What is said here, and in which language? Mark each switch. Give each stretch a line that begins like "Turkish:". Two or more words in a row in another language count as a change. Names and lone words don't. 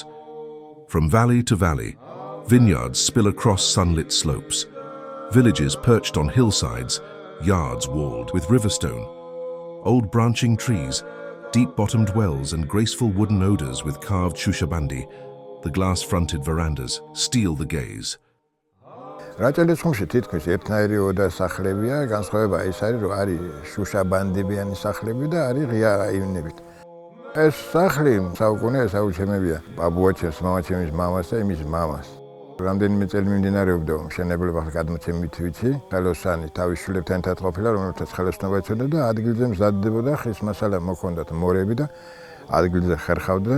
English: From valley to valley, vineyards spill across sunlit slopes. Villages perched on hillsides, yards walled with riverstone. Old branching trees, deep-bottomed wells and graceful wooden odors with carved shushabandi, the glass-fronted verandas, steal the gaze.
Georgian: რაჭელის თითქმის ერთნაირი ოდა სახლებია, განსხვავება ის არის, რომ არის შუშაბანდებიანი სახლები და არის ღია აივნებით. ეს სახლი საუკუნეა საუჩემებია ბაბუაჩემს, მამაჩემის მამას და იმის მამას. რამდენიმე წელი მიმდინარეობდა მშენებლობა გადმოცემით ვიცი, ხელოსანი თავის შვილებთან ერთად ყოფილა, რომელთაც ხელოსნობა ეწოდა და ადგილზე მზადდებოდა ხის მასალა მოქონდათ მორები და ადგილზე ხერხავდნენ.